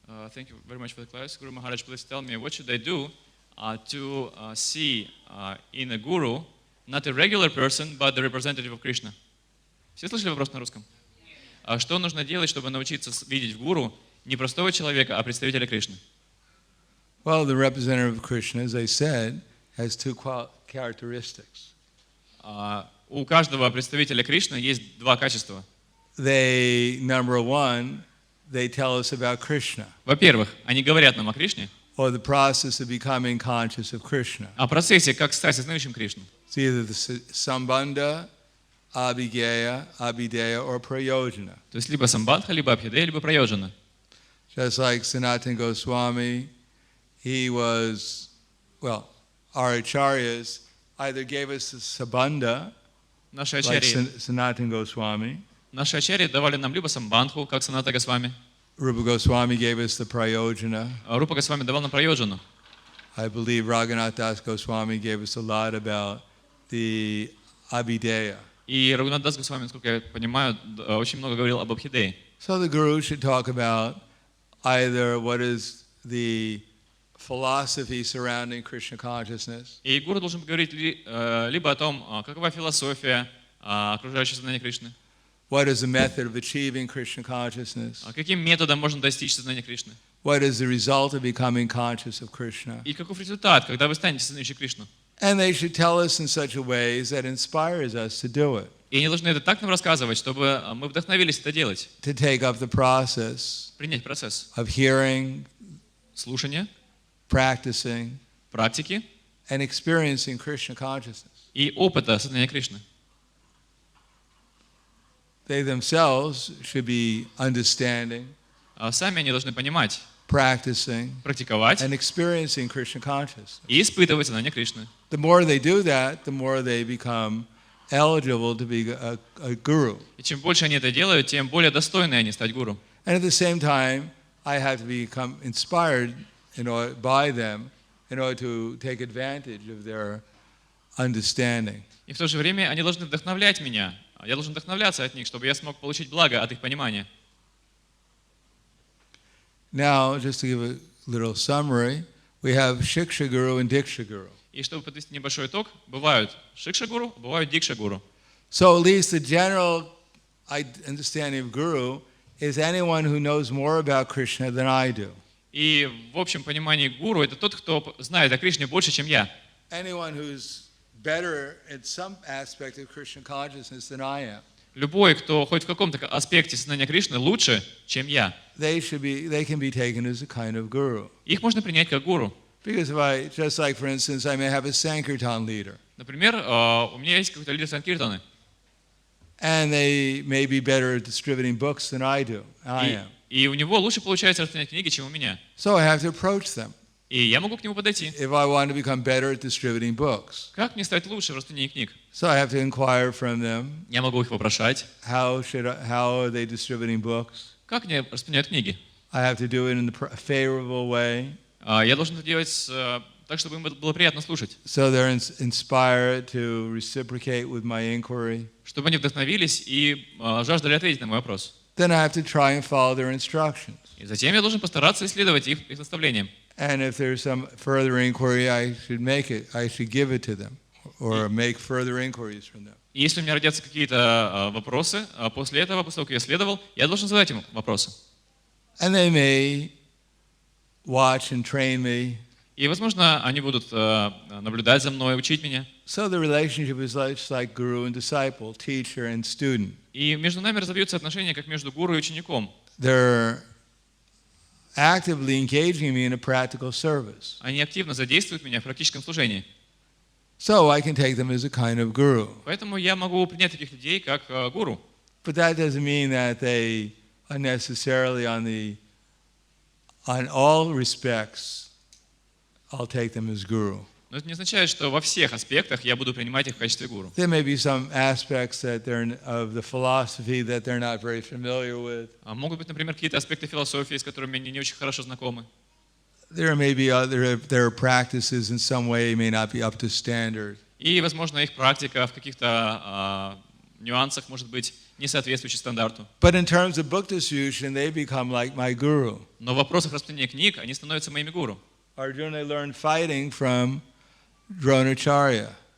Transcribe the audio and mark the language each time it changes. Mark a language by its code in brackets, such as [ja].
[en] Thank you very much for the class. Guru Maharaj, please tell me, what should I do to see in a guru not a regular person, but the representative of Krishna? [ru] Все слышали вопрос на русском? Что нужно делать, чтобы научиться видеть в гуру не простого человека, а представителя Кришны? [en] Well, the representative of Krishna, as I said, has two characteristics. [ru] У каждого представителя Кришны есть два качества. [en] Number one, they tell us about Krishna, [ru] Во-первых, они говорят нам о Кришне, [en] or the process of becoming conscious of Krishna. [ru] о процессе, как стать осознающим Кришну. [en] It's either the sambandha, abhigeya, abhideya, or prayojana. [ru] То есть либо самбандха, либо абхидея, либо прайоджана. [en] Just like Sanatana Goswami, he was, well, our acharyas either gave us the sambandha, [ru] Наши [en] like [ru] ачарьи [en] Sanatana Goswami, [ru] давали нам либо самбандху, как Саната Госвами, [en] Rupa Goswami gave us the prayojana. [ru] а Рупа Госвами давал нам прайоджану. [en] I believe Raghunath Das Goswami gave us a lot about the abhideya. [ru] И Рагунат Дас Госвами, насколько я понимаю, очень много говорил об абхидее. [en] So the Guru should talk about either what is the philosophy surrounding Krishna consciousness, [ru] И гуру должен говорить либо о том, какова философия окружающего сознания Кришны, [en] what is the method of achieving Krishna consciousness, [ru] каким методом можно достичь сознания Кришны, [en] what is the result of becoming conscious of Krishna. [ru] и каков результат, когда вы станете сознающим Кришну. [en] And they should tell us in such a way that inspires us to do it, [ru] И они должны это так нам рассказывать, чтобы мы вдохновились это делать, [en] to take up the process [ru] принять процесс [en] of hearing, [ru] слушания, [en] practicing, [ru] практики [en] and experiencing Krishna consciousness. [ru] и опыта сознания Кришны. [en] They themselves should be understanding, [ru] Сами они должны понимать, [en] practicing, [ru] практиковать [en] and experiencing Krishna consciousness. [ru] и испытывать сознание Кришны. [en] The more they do that, the more they become eligible to be a guru. [ru] И чем больше они это делают, тем более достойны они стать гуру. [en] And at the same time, I have to become inspired by them in order to take advantage of their understanding. [ru] И в то же время они должны вдохновлять меня. Я должен вдохновляться от них, чтобы я смог получить благо от их понимания. [en] Now, just to give a little summary, we have Shiksha Guru and Diksha Guru. [ru] И чтобы подвести небольшой итог, бывают Шикша-гуру, бывают Дикша-гуру. [en] So at least the general understanding of Guru is anyone who knows more about Krishna than I do. [ru] И в общем понимании гуру это тот, кто знает о Кришне больше, чем я. [en] Anyone who's better at some aspect of Krishna consciousness than I am. [ru] Любой, кто хоть в каком-то аспекте сознания Кришны лучше, чем я. [en] They can be taken as a kind of guru. [ru] Их можно принять как гуру. [en] Because just like for instance, I may have a Sankirtan leader. [ru] Например, у меня есть какой-то лидер Санкиртаны. [en] And they may be better at distributing books than I am. [ru] И у него лучше получается распространять книги, чем у меня. [en] So I have to approach them. [ru] И я могу к нему подойти. [en] If I want to become better at distributing books. [ru] Как мне стать лучше в распространении книг? [en] So I have to inquire from them. [ru] Я могу их вопрошать. [en] How are they distributing books? [ru] Как они распространяют книги? [en] I have to do it in a favorable way. [ru] Я должен это делать так, чтобы им было приятно слушать. [en] So they're inspired to reciprocate with my inquiry. [ru] Чтобы они вдохновились и жаждали ответить на мой вопрос. [en] Then I have to try and follow their instructions. [ru] И затем я должен постараться исследовать их наставлениям. [en] And if there's some further inquiry, I should give it to them, or make further inquiries from them. [ru] И если у меня родятся какие-то вопросы, после этого, после того, как я исследовал, я должен задать им вопросы. [en] And they may watch and train me. [ru] И, возможно, они будут наблюдать за мной, учить меня. [en] So the relationship is just like guru and disciple, teacher and student. [ru] И между нами разовьются отношения, как между гуру и учеником. [en] They're actively engaging me in a practical service. [ru] Они активно задействуют меня в практическом служении. [en] So I can take them as a kind of guru. [ru] Поэтому я могу принять таких людей как гуру. [en] But that doesn't mean that they are necessarily on all respects I'll take them as guru. [ru] Но это не означает, что во всех аспектах я буду принимать их в качестве гуру. [en] There may be some aspects of the philosophy that they're not very familiar with. [ru] Могут быть, например, какие-то аспекты философии, с которыми они не очень хорошо знакомы. [en] There may be their practices in some way may not be up to standard. [ru] И, возможно, их практика в каких-то нюансах может быть не соответствующей стандарту. [en] But in terms of book distribution, they become like my guru. [ru] Но в вопросах распространения книг они становятся моими гуру. [en] Arjuna learned fighting from Dronacharya.